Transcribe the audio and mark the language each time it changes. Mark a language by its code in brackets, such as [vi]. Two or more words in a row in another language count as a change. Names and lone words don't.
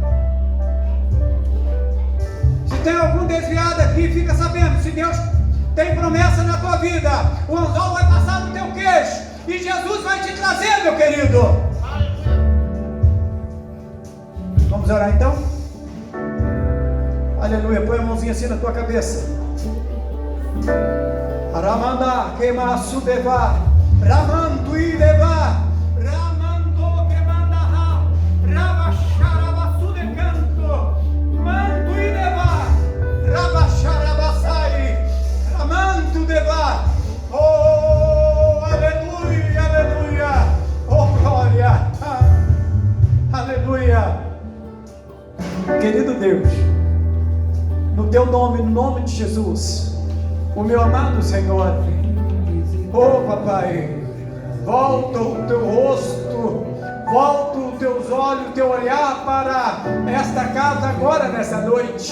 [pt] Se tem algum desviado aqui, fica sabendo, se Deus tem promessa na tua vida, o anzol vai passar no teu queixo e Jesus vai te trazer, meu querido. Vamos orar então? Aleluia. Põe a mãozinha assim na tua cabeça. Ramanda queima sudeva, Ramantu ideva, Ramanto quemandaha, Rabacharaba sudecanto, Mantu ideva, Rabacharabasai, Ramantu deva. Oh, aleluia, aleluia. Oh, glória. Aleluia. Querido Deus, no teu nome, no nome de Jesus, o meu amado Senhor, oh papai, volta o teu rosto, volta os teus olhos, o teu olhar para esta casa agora, nessa noite.